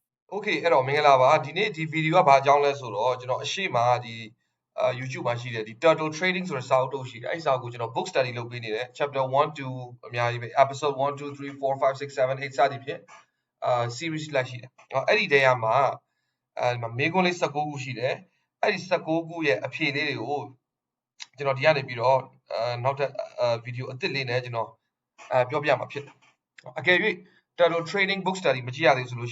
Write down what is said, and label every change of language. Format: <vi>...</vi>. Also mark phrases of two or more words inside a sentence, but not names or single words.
<my>Okay အဲ့တော့မင်္ဂလာပါဒီနေ့ဒီဗီဒီယိုကဘာအကြောင်းလဲဆိုတော့ကျွန်တော်အရှိမဒီ YouTube မှာရှိတယ်ဒီ Turtle Trading ဆိုတဲ့စာအုပ်တုပ်ရှိတယ်အဲ့ဒီစာအုပ်ကိုကျွန်တော်</my> <en>book study</en> <my>လုပ်ပေးနေတယ် chapter 1 2အများကြီးပဲ episode 1 2 3 4 5 6 7 8စသည်ဖြင့်series လိုက်ရှိတယ်အဲ့ဒီတ ည်းကမှာမေးခွန်းလေး19ခုရှိတယ်အဲ့ဒီ19ခုရဲ့အဖြေလေးတွေကိုကျွန်တော်ဒီကနေပြီးတော့နောက်ထပ်ဗီဒီယိုအသစ်လေးနဲ့ကျွန်တော်ပြောပြမှာဖြစ်တယ်အကယ်၍ Turtle Trading</my> <en>book study</en> <my>မကြည့်ရသေးဆိုလို့</my>